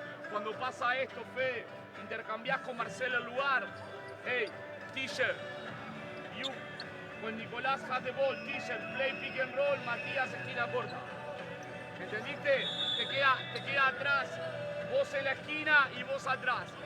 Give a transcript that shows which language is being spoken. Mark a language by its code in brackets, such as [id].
[es] Cuando pasa esto, Fede, intercambiás con Marcelo el lugar. [en] Hey, teacher, you, when Nicolás has the ball, teacher, play pick and roll, [es] Matías esquina corta. ¿Entendiste? Te queda atrás, vos en la esquina y vos atrás.